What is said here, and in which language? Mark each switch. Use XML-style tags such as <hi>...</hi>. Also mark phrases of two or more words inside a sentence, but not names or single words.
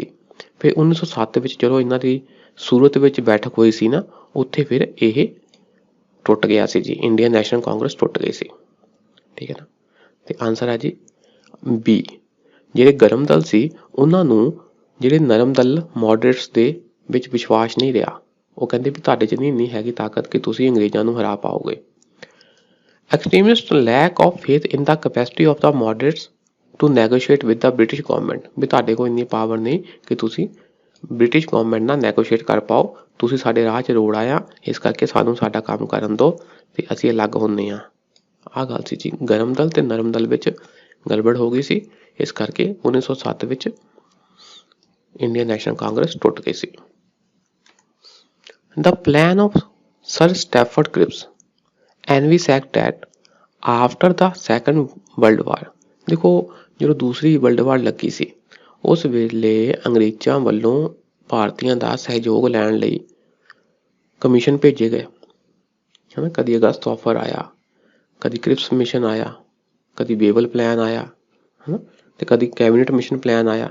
<pa>ਫਿਰ 1907 ਵਿੱਚ ਜਦੋਂ ਇਹਨਾਂ ਦੀ ਸੂਰਤ ਵਿੱਚ ਬੈਠਕ ਹੋਈ ਸੀ ਨਾ ਉੱਥੇ ਫਿਰ ਇਹ ਟੁੱਟ ਗਿਆ ਸੀ ਜੀ, ਇੰਡੀਅਨ ਨੈਸ਼ਨਲ ਕਾਂਗਰਸ ਟੁੱਟ ਗਈ ਸੀ। ਠੀਕ ਹੈ ਨਾ ਤੇ ਆਨਸਰ ਹੈ ਜੀ ਬੀ। ਜਿਹੜੇ ਗਰਮ ਦਲ ਸੀ ਉਹਨਾਂ ਨੂੰ ਜਿਹੜੇ ਨਰਮ ਦਲ ਮੋਡਰੇਟਸ ਦੇ ਵਿੱਚ ਵਿਸ਼ਵਾਸ ਨਹੀਂ ਰਿਹਾ। ਉਹ ਕਹਿੰਦੇ ਵੀ ਤੁਹਾਡੇ 'ਚ ਨਹੀਂ ਹੈਗੀ ਤਾਕਤ ਕਿ ਤੁਸੀਂ ਅੰਗਰੇਜ਼ਾਂ ਨੂੰ ਹਰਾ ਪਾਓਗੇ।</pa> <en>Extremist lack of faith in the capacity of the moderates to negotiate with the British government</en> <pa>ਵੀ ਤੁਹਾਡੇ ਕੋਲ ਇੰਨੀ ਪਾਵਰ ਨਹੀਂ ਕਿ ਤੁਸੀਂ</pa> <en>British government</en> <pa>ਨਾਲ ਨੈਗੋਸ਼ੀਏਟ ਕਰ ਪਾਓ, ਤੁਸੀਂ ਸਾਡੇ ਰਾਹ 'ਚ ਰੋੜ ਆਇਆ ਇਸ ਕਰਕੇ ਸਾਨੂੰ ਸਾਡਾ ਕੰਮ ਕਰਨ ਦਿਓ ਤੇ ਅਸੀਂ ਅਲੱਗ ਹੁੰਦੇ ਹਾਂ। ਆਹ ਗੱਲ ਸੀ ਜੀ, ਗਰਮ ਦਲ ਤੇ ਨਰਮ ਦਲ ਵਿੱਚ ਗੜਬੜ ਹੋ ਗਈ ਸੀ ਇਸ ਕਰਕੇ 1907 ਵਿੱਚ ਇੰਡੀਅਨ ਨੈਸ਼ਨਲ ਕਾਂਗਰਸ ਟੁੱਟ ਗਈ ਸੀ।</pa> <en>The plan of Sir Stafford Cripps envisaged that after the Second World War</en> <pa>ਦੇਖੋ ਜਦੋਂ ਦੂਸਰੀ</pa> <en>world war</en> <pa>ਲੱਗੀ ਸੀ ਉਸ ਵੇਲੇ ਅੰਗਰੇਜ਼ਾਂ ਵੱਲੋਂ ਭਾਰਤੀਆਂ ਦਾ ਸਹਿਯੋਗ ਲੈਣ ਲਈ ਕਮਿਸ਼ਨ ਭੇਜੇ ਗਏ ਹੈ ਕਦੀ ਅਗਸਤ ਆਫਰ ਆਇਆ, ਕਦੀ ਕ੍ਰਿਪਸ ਮਿਸ਼ਨ ਆਇਆ, ਕਦੀ ਬੇਬਲ ਪਲਾਨ ਆਇਆ ਹੈ ਤੇ ਕਦੀ ਕੈਬਨਿਟ ਮਿਸ਼ਨ ਪਲਾਨ ਆਇਆ।</pa>